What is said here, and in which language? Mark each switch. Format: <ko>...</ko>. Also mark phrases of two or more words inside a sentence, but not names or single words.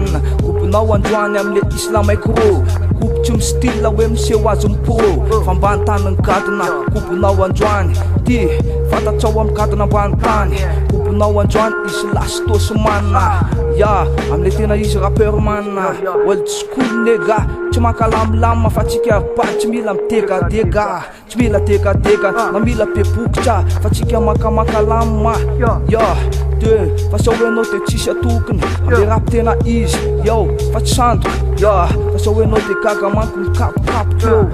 <mg>Coupenao androany amle islam micro. Coupe tsy mistyle hoe miseho azy mipro. Fambany tany ny gadona coupenao androany. Ty fatatsao amy gadona ambany tany. Coupenao androany isy lasy tosy manna. Ya, amle tena izy rappeur manna.</mg> <en>Old school</en> <mg>nega tsy makalamilama fa tsika pa tsy mila mitegadega. Tsy mila tegadega na mila bebokitra fa tsika makamakalama. Ya, de fa sa hoenao de tsisy atokony amle rap tena izy. Yo, fa tsy sandoka. Ya, fa sa hoenao de gaga manko mikapokapoka eo.</mg>